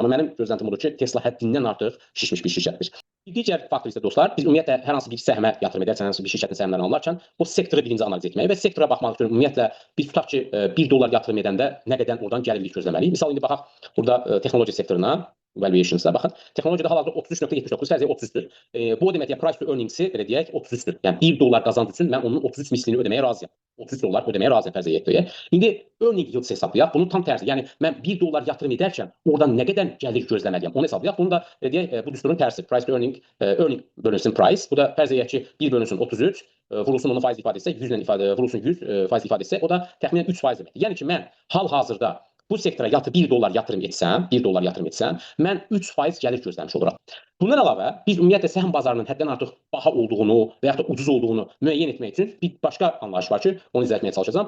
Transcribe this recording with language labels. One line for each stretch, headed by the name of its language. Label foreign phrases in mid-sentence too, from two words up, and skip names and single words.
Azerbaijani: Amma mənim gözləntim odur ki, Tesla həddindən artıq şişmiş bir şirkətdir. Bir digər faktor isə dostlar, biz ümumiyyətlə hər hansı bir səhmə yatırım edərkən, hər hansı bir şirkətin səhmlərini alırkən, o sektoru birinci analiz etməli və sektora baxmaq üçün ümumiyyətlə biz tutaq ki, $1 yatırım edəndə nə qədər oradan gəlirlik gözləməliyik. Misal indi baxaq burada texnologiya sektoruna, valuations'a baxın. Texnologiyada hal-hazırda 33.79 fərziyyə 33-dür. Bu o deməkdir,
English: price to earnings-i
Azerbaijani: belə deyək 33-dür. Yəni $1 qazanc üçün mən onun 33 mislini ödəməyə razıyam. $33 ödəməyə razıyam fərziyyə etdiyə. İndi
English: earning yield
Azerbaijani: hesablayaq. Bunun tam tərsi. Yəni mən $1 yatırım edərkən oradan nə qədər gəlir gözləməliyəm? Onu hesablayaq. Bunu da belə deyək, bu düsturun tərsi.
English: Price to earning, earning bölünsün price.
Azerbaijani: Bu da fərziyyə ki 1 bölünsün 33, vurulsun onu faiz ifadə etsək, 100 ilə ifadə vurulsun 100 faiz ifadə etsək, o da təxminən 3% deməkdir. Yəni ki mən hal-hazırda bu sektora $1 yatırım etsəm, mən 3% gəlir gözləmiş oluram. Bundan əlavə, biz ümumiyyətlə səhm bazarının həddən artıq baha olduğunu və yaxud da ucuz olduğunu müəyyən etmək üçün bir başqa anlayış var ki, onu izah etməyə çalışacağam.